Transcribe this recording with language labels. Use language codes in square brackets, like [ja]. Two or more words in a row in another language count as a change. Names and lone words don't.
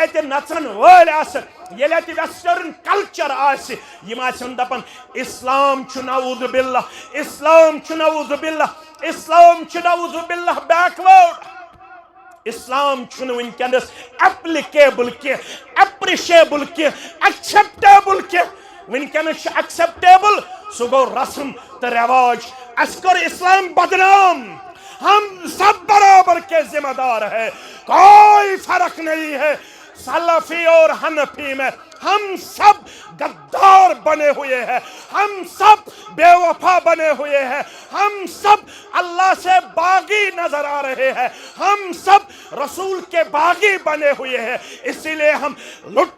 [ks] اَتہِ نژن وٲلۍ آسن ییٚلہِ اَتہِ ویسٹرن کلچر آسہِ یِم آسن دپان اسلام چھُ [ar] نعوذ باللہ [ks] اسلام چھُ [ar] نعوذ باللہ [ks] اسلام چھُ [ar] نعوذ باللہ [ks] بیکوٲرڈ اسلام چھُنہٕ وٕنکیٚنس ایپلِکیبل کینٛہہ ایپرِشیبل کینٛہہ ایکسیپٹیبل کینٛہہ وٕنکیٚنس چھُ ایکسیپٹیبل سُہ گوٚو رسم تہٕ رواج اَسہِ کوٚر اسلام بدنام [ur] ہم سب برابر کے ذمہ دار ہیں، کوئی فرق نہیں ہے سلفی اور حنفی میں، ہم سب غدار بنے ہوئے ہیں، ہم سب بے وفا بنے ہوئے ہیں، ہم سب اللہ سے باغی نظر آ رہے ہیں، ہم سب رسول کے باغی بنے ہوئے ہیں، اسی لیے ہم لٹ